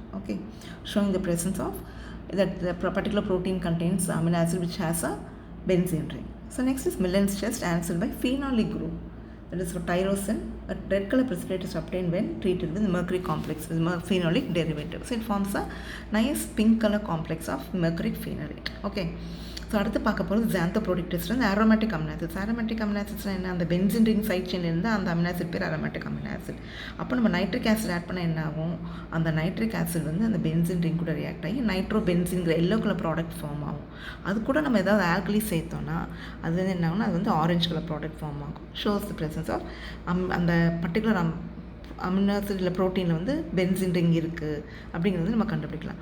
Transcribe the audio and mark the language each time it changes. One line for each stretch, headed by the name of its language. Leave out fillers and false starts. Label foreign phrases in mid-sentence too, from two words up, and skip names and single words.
English: Okay, showing the presence of that the particular protein contains amino acid which has a benzene ring. So next is Millen's test, answered by phenolic group. That is for tyrosine, a red color precipitate is obtained when treated with mercury complex with phenolic derivative. So it forms a nice pink color complex of mercuric phenolate.
Tamil: Okay. ஸோ அடுத்து பார்க்க போகிறது
English: xanthoprotic test
Tamil: வந்து
English: aromatic amino acids. aromatic amino acids
Tamil: னால் என்ன, அந்த
English: benzene ring side
Tamil: செயினில் இருந்தால் அந்த
English: amino acid
Tamil: பேர்
English: aromatic amino acid.
Tamil: அப்போ நம்ம
English: nitric acid add
Tamil: பண்ணால் என்ன ஆகும், அந்த
English: nitric acid
Tamil: வந்து அந்த
English: benzene ring
Tamil: கூட ரியாக்ட் ஆகி நைட்ரோபென்சின்கிற
English: yellow color product form
Tamil: ஆகும். அது கூட நம்ம ஏதாவது ஆல்கலி சேர்த்தோன்னா அது வந்து என்ன ஆகும்னா அது வந்து
English: orange color product form
Tamil: ஆகும்.
English: shows the presence of
Tamil: அந்த
English: particular amino acid
Tamil: இல்லை ப்ரோட்டீனில் வந்து
English: benzene ring
Tamil: இருக்குது அப்படிங்கிறது நம்ம கண்டுபிடிக்கலாம்.